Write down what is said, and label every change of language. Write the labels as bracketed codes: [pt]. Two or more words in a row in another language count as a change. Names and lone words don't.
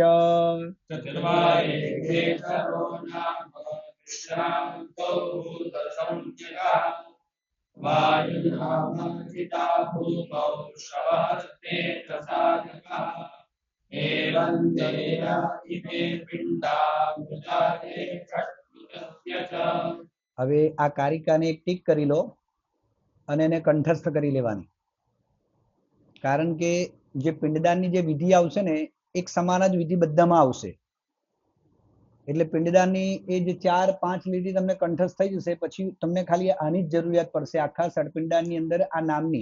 [sa] चत्वारे खेचरो नाम विश्रान्तौ भूतसंज्ञकः। वायुनामाचिता भूमौ शवहस्ते च साधकः। एवं देया इमे पिण्डा मृता हे षट्मृतस्य च। [gu] હવે આ કારિકાને એક ટીક કરી લો અને એને કંઠસ્થ કરી લેવાની. કારણ કે જે પિંડદાનની જે વિધિ આવશે ને એક સમાન જ વિધિ બધામાં આવશે. એટલે પિંડદાનની એ જે 4-5 લીટી તમને કંઠસ્થ થઈ જશે, પછી તમને ખાલી આની જ જરૂરિયાત પડશે આખા ષટપિંડાની અંદર આ નામની.